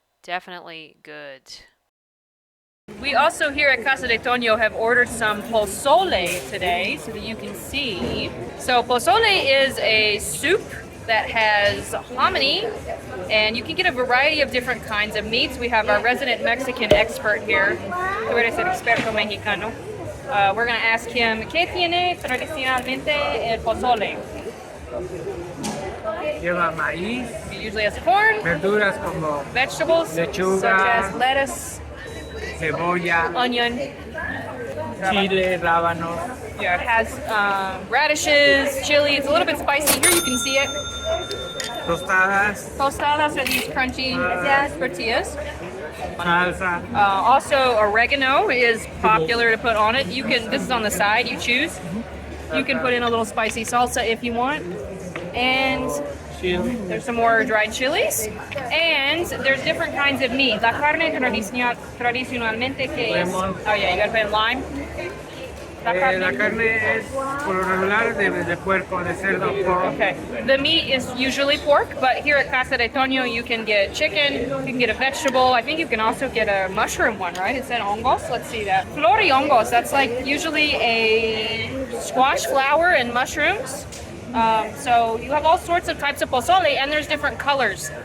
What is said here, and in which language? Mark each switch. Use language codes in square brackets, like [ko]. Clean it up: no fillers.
[en] Definitely good. We also here at Casa de Toño have ordered some pozole today so that you can see. So pozole is a soup that has hominy, and you can get a variety of different kinds of meats. We have our resident Mexican expert here. [es] Tú eres el experto mexicano. [en] We're going to ask him, [es] ¿qué tiene tradicionalmente el pozole? Lleva maíz, [en] It usually has corn, [es] verduras como [en] vegetables [es] lechuga, [en] such as lettuce, [es] cebolla, [en] onion. [es] chile, rábanos, [en] Yeah, it has radishes, chili. It's a little bit spicy. Here you can see it. [es] tostadas, [en] Tostadas are these crunchy tortillas. [es] salsa, [en] Also, oregano is popular to put on it. You can. This is on the side. You choose. You can put in a little spicy salsa if you want. And [es] chile, [en] there's some more dried chilies. And there's different kinds of meat. [es] La carne tradicionalmente que es... [en] Lemon. Oh yeah, you gotta put in lime. [es] la carne es por lo regular de puerco, de cerdo, pork. [en] Okay. The meat is usually pork, but here at Casa de Toño you can get chicken, you can get a vegetable. I think you can also get a mushroom one, right? It said hongos. Let's see that. Flori hongos. That's like usually a squash flower and mushrooms. So you have all sorts of types of pozole, and there's different colors.